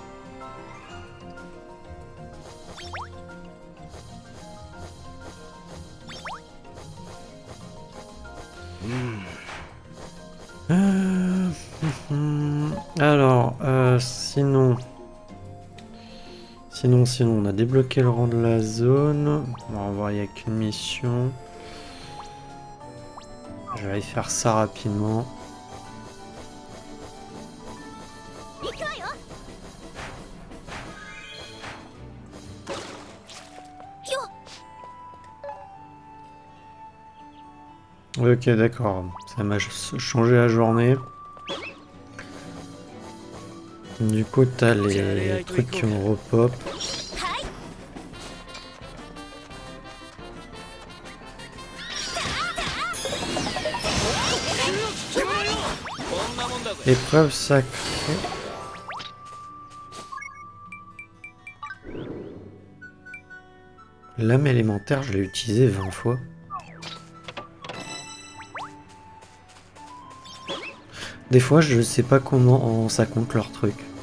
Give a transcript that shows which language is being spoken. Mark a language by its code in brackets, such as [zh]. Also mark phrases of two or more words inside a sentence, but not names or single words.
[fr] Alors, sinon, on a débloqué le rang de la zone. On va voir, il n'y a qu'une mission. Je vais aller faire ça rapidement. [ja] 行くわよ。よっ。 [fr] Ok, d'accord. Ça m'a changé la journée. Du coup, t'as les trucs qui me repop. [ja] はい。思んなもんだぜ。 [fr] Épreuve sacrée. Lame élémentaire, je l'ai utilisé 20 fois. Des fois, je sais pas comment ça compte leur truc.